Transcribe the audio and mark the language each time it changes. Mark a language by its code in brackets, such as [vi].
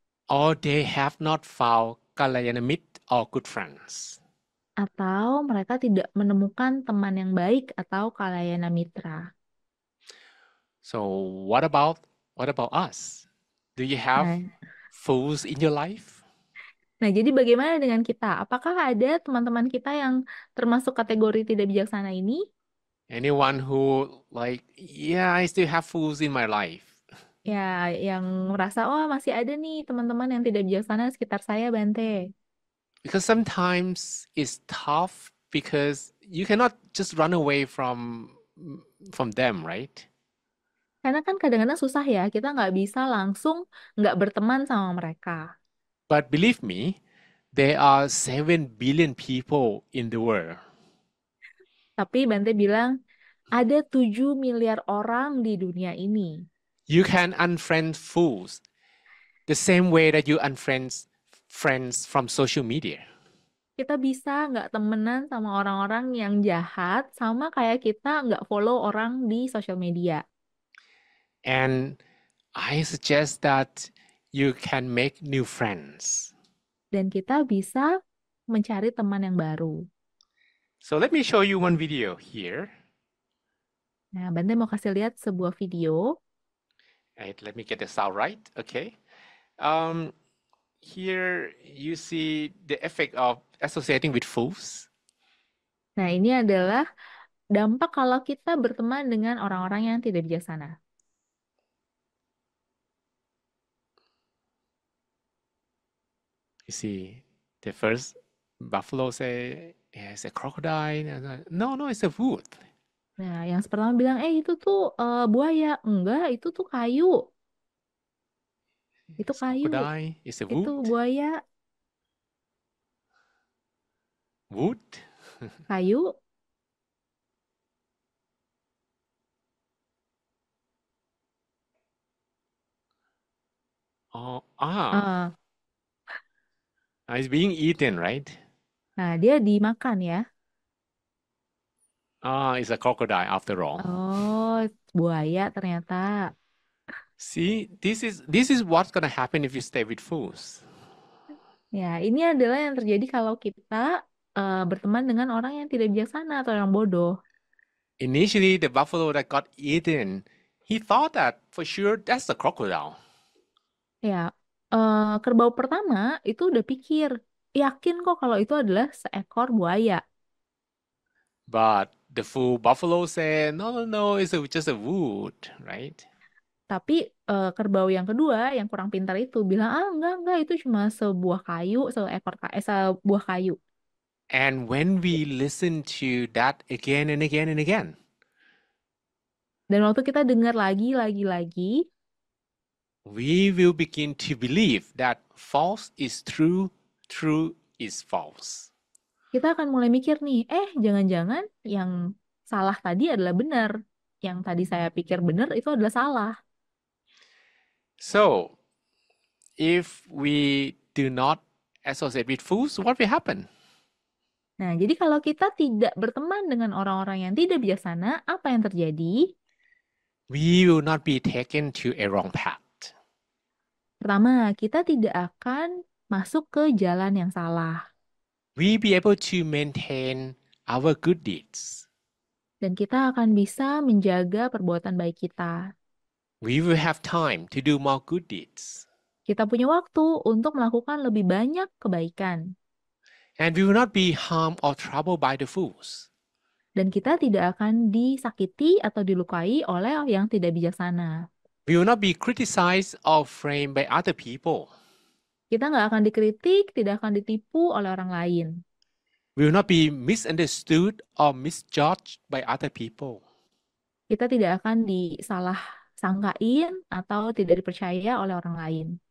[en] Or they have not found Kalayanamit or good friends. [id] Atau mereka tidak menemukan teman yang baik atau kalayana mitra. [en] So what about us? Do you have [id] Nah, [en] fools in your life? [id] nah, jadi bagaimana dengan kita? Apakah ada teman-teman kita yang termasuk kategori tidak bijaksana ini? [en] Anyone who like, yeah, I still have fools in my life. [id] Ya, yang merasa, oh masih ada nih teman-teman yang tidak bijaksana di sekitar saya, Bante. [en] Because sometimes it's tough because you cannot just run away from them, right? [id] Karena kan kadang-kadang susah ya, kita nggak bisa langsung nggak berteman sama mereka. [en] But believe me, there are 7 billion people in the world. [id] Tapi Bante bilang, ada 7 miliar orang di dunia ini. [en] You can unfriend fools the same way that you unfriend friends from social media. [id] Kita bisa nggak temenan sama orang-orang yang jahat, sama kayak kita nggak follow orang di sosial media. [en] And I suggest that you can make new friends. [id] Dan kita bisa mencari teman yang baru. [en] So let me show you one video here. [id] Nah, Bante mau kasih lihat sebuah video. [en] Right, let me get the sound right. Okay. Um, Here you see the effect of associating with fools. [id] Nah, ini adalah dampak kalau kita berteman dengan orang-orang yang tidak bijaksana. [en] You see, the first buffalo say, yeah, it's a crocodile. No, no, it's a wood. [id] Nah, yang pertama bilang, itu tuh buaya. Enggak, itu tuh kayu. Itu [en] It's [id] kayu. [en] crocodile. It's a [id] Itu [en] wood. [id] buaya. [en] Wood. [id] Kayu. Oh, Eh, [en] it's being eaten, right? [id] nah, dia dimakan ya. [en] It's a crocodile after all. [id] Oh, buaya ternyata. [en] See, this is what's gonna happen if you stay with fools. [id] Ya, ini adalah yang terjadi kalau kita berteman dengan orang yang tidak bijaksana atau yang bodoh. [en] Initially, the buffalo that got eaten, he thought that for sure that's the crocodile. [id] Ya, kerbau pertama itu udah pikir, yakin kok kalau itu adalah seekor buaya. [en] But the fool buffalo said, no, no, no, just a wood, right? [id] Tapi kerbau yang kedua, yang kurang pintar itu bilang, ah enggak, itu cuma sebuah kayu, sebuah kayu. [en] And when we listen to that again and again and again, [id] Dan waktu kita dengar lagi, [en] we will begin to believe that false is true, true is false. [id] kita akan mulai mikir nih, jangan-jangan yang salah tadi adalah benar. Yang tadi saya pikir benar itu adalah salah. [en] So, if we do not associate with fools, what will happen? [id] Nah, jadi kalau kita tidak berteman dengan orang-orang yang tidak bijaksana, apa yang terjadi? [en] We will not be taken to a wrong path. [id] Pertama, kita tidak akan masuk ke jalan yang salah. [en] We be able to maintain our good deeds. [id] Dan kita akan bisa menjaga perbuatan baik kita. [en] We will have time to do more good deeds. [id] Kita punya waktu untuk melakukan lebih banyak kebaikan. [en] And we will not be harmed or troubled by the fools. [id] Dan kita tidak akan disakiti atau dilukai oleh yang tidak bijaksana. [en] We will not be criticized or framed by other people. [id] Kita nggak akan dikritik, tidak akan ditipu oleh orang lain. [en] We will not be misunderstood or misjudged by other people. [id] Kita tidak akan disalah sangkain atau tidak dipercaya oleh orang lain.